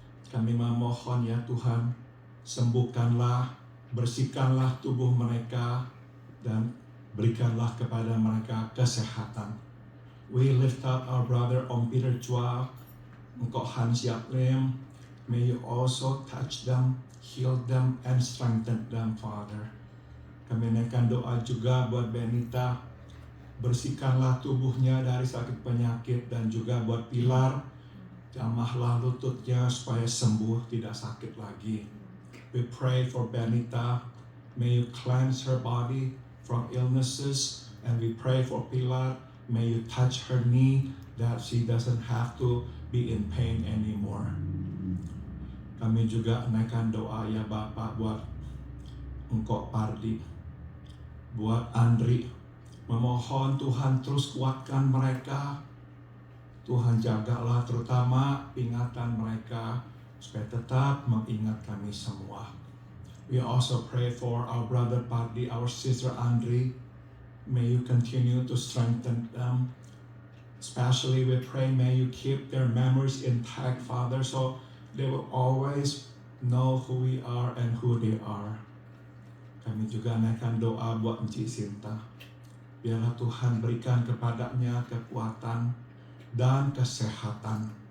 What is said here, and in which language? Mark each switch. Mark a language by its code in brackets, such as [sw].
[id] Kami memohon ya Tuhan, sembuhkanlah, bersihkanlah tubuh mereka, dan berikanlah kepada mereka kesehatan. [en] We lift up our brother Om Peter Chua, Kok Hans Yap Lim. May you also touch them, heal them, and strengthen them, Father. [id] Kami naikkan doa juga buat Benita. Bersihkanlah tubuhnya dari sakit penyakit, dan juga buat Pilar. Jamahlah lututnya supaya sembuh, tidak sakit lagi. [en] We pray for Benita. May you cleanse her body from illnesses. And we pray for Pilar. May you touch her knee that she doesn't have to be in pain anymore. [id] Kami juga naikkan doa ya Bapak buat Engkok Pardi, buat Andri. Memohon Tuhan terus kuatkan mereka. Tuhan jagalah terutama ingatan mereka supaya tetap mengingat kami semua. [en] We also pray for our brother Pardi, our sister Andri. May you continue to strengthen them. Especially we pray, may you keep their memories intact, Father, so they will always know who we are and who they are. [id] Kami juga naikkan doa buat Encik Sinta. Biarlah Tuhan berikan kepadanya kekuatan dan kesehatan.